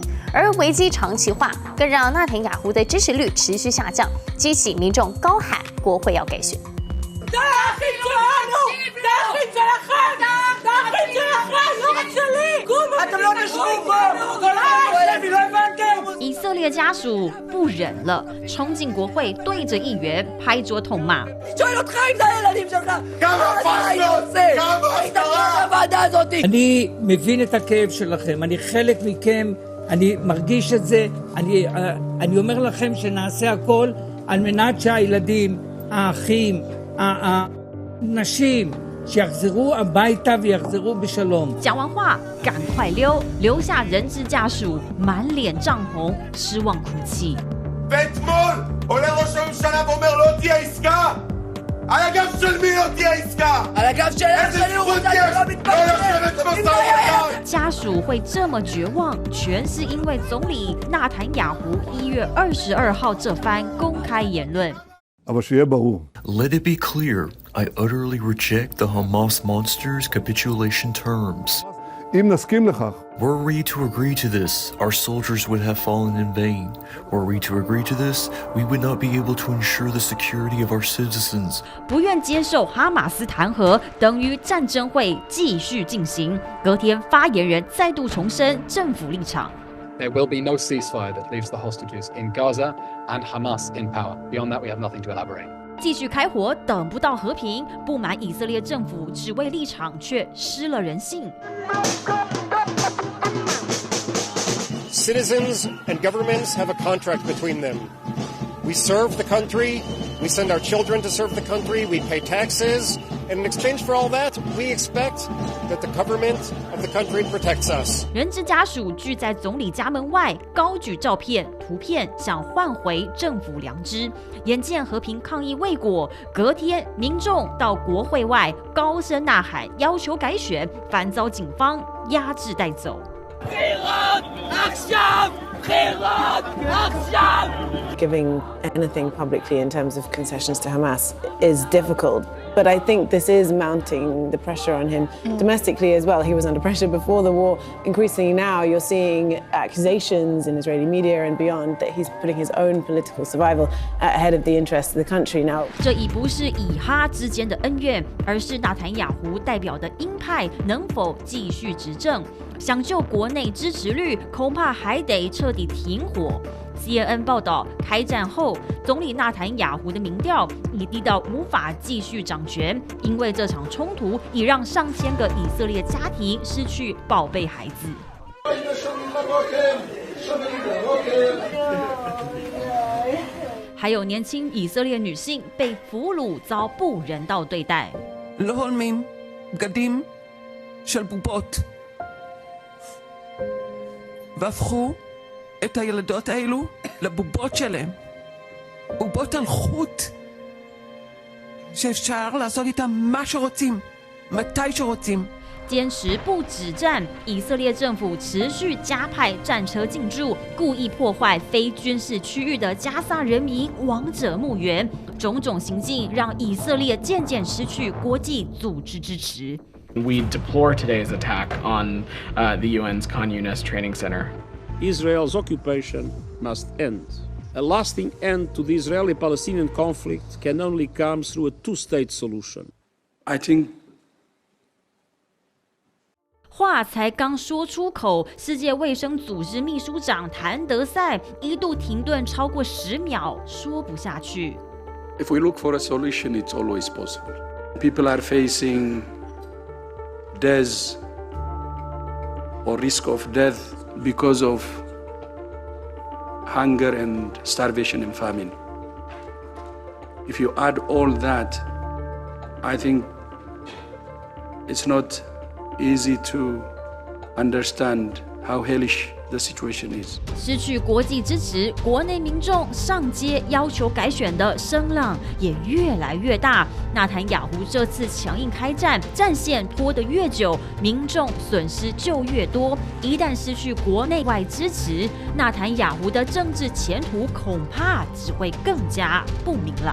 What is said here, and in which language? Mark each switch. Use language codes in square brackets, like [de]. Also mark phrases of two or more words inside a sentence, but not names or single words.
[zh] 而危机长期化，更让纳坦雅胡的支持率持续下降，激起民众高喊国会要改选。以色列家属不忍了，冲进国会，对着议员拍桌痛骂。 [he] אני מבין את הכאב שלכם, אני חלק מכם, אני מרגיש את זה, אני אומר לכם שנעשה הכל על מנת שהילדים, האחים, הנשים, שיחזרו הביתה ויחזרו בשלום. [zh] 讲完话，赶快溜，留下人质家属满脸涨红，失望哭泣。 [he] ואתמול עולה ראש הממשלה ואומר לא תהיה עסקה. על הגב של מי לא תהיה עסקה? על הגב של שלי הוא רוצה שלא מתפטר. [zh] 家属会这么绝望，全是因为总理纳坦雅胡1月22号这番公开言论。 [he] אבל שיהיה ברור. [en] Let it be clear, I utterly reject the Hamas monsters' capitulation terms. [he] אם נסכים לכך. [en] Were we to agree to this, our soldiers would have fallen in vain. Were we to agree to this, we would not be able to ensure the security of our citizens. [zh] 不愿接受哈马斯弹劾，等于战争会继续进行。隔天，发言人再度重申政府立场。 [en] There will be no ceasefire that leaves the hostages in Gaza and Hamas in power. Beyond that, we have nothing to elaborate. [zh] 继续开火，等不到和平，不满以色列政府只为立场，却失了人性。 [en] Citizens and governments have a contract between them. We serve the country, we send our children to serve the country, we pay taxes, and in exchange for all that, we expect that the government of the country protects us. [zh] 人质家属聚在总理家门外，高举照片、图片，想换回政府良知。眼见和平抗议未果，隔天民众到国会外高声呐喊，要求改选，反遭警方压制带走。 [en] Giving anything publicly in terms of concessions to Hamas is difficult, but I think this is mounting the pressure on him domestically as well. He was under pressure before the war. Increasingly now, you're seeing accusations in Israeli media and beyond that he's putting his own political survival ahead of the interests of the country now. [zh] 这已不是以哈之间的恩怨，而是纳坦雅胡代表的鹰派能否继续执政。想就国内支持率，恐怕还得彻底停火。CNN 报道，开战后，总理纳坦雅胡的民调已低到无法继续掌权，因为这场冲突已让上千个以色列家庭失去宝贝孩子。还有年轻以色列女性被俘虏，遭不人道对待。 [he] לא הולמים בגדים של בובות והפכו את הילדות האלו לבובות שלהם, בובות על חוט שאפשר לעשות איתם מה שרוצים, מתי שרוצים. [zh] 坚持不止战，以色列政府持续加派战车进驻，故意破坏非军事区域的加萨人民亡者墓园，种种行径让以色列渐渐失去国际组织支持。 [en] We deplore today's attack on the UN's Khan Yunis Training Center. Israel's occupation must end. A lasting end to the Israeli-Palestinian conflict can only come through a two-state solution. I think [zh] 话才刚说出口，世界卫生组织秘书长谭德赛一度停顿超过10秒，说不下去。 [en] if we look for a solution, it's always possible. People are facing death or risk of death because of hunger and starvation and famine. If you add all that, I think it's not easy to understand how hellish the situation is. [zh] 失去国际支持，国内民众上街要求改选的声浪也越来越大。纳坦雅胡这次强硬开战，战线拖得越久，民众损失就越多。一旦失去国内外支持，纳坦雅胡的政治前途恐怕只会更加不明朗。